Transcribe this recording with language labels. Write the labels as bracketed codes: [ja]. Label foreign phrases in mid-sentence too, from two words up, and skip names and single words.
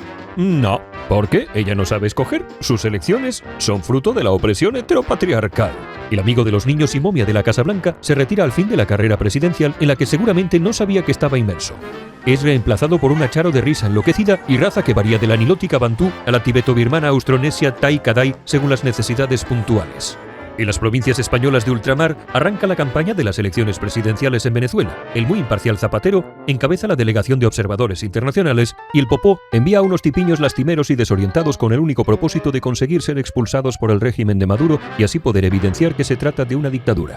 [es] No. ¿Por qué? Ella no sabe escoger. Sus elecciones son fruto de la opresión heteropatriarcal. El amigo de los niños y momia de la Casa Blanca se retira al fin de la carrera presidencial en la que seguramente no sabía que estaba inmerso. Es reemplazado por una charo de risa enloquecida y raza que varía de la nilótica bantú a la tibeto-birmana austronesia tai kadai según las necesidades puntuales. En las provincias españolas de ultramar arranca la campaña de las elecciones presidenciales en Venezuela. El muy imparcial Zapatero encabeza la delegación de observadores internacionales y el Popó envía a unos tipiños lastimeros y desorientados con el único propósito de conseguir ser expulsados por el régimen de Maduro y así poder evidenciar que se trata de una dictadura.